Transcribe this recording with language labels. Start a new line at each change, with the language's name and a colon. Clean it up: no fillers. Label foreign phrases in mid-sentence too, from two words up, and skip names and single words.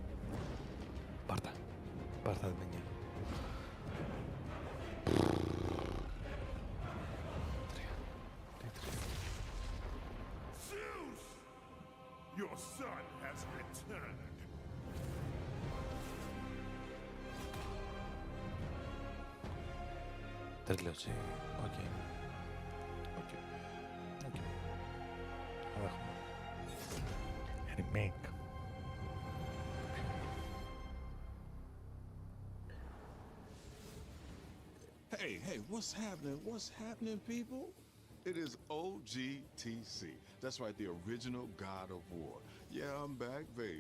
English: Barta mnie. Zeus! Your son has returned.
Greek: Τελείωσε. Οκ.
English: Remake. Hey, what's happening? What's happening, people? It is OGTC. That's right, the original God of War. Yeah, I'm back, baby.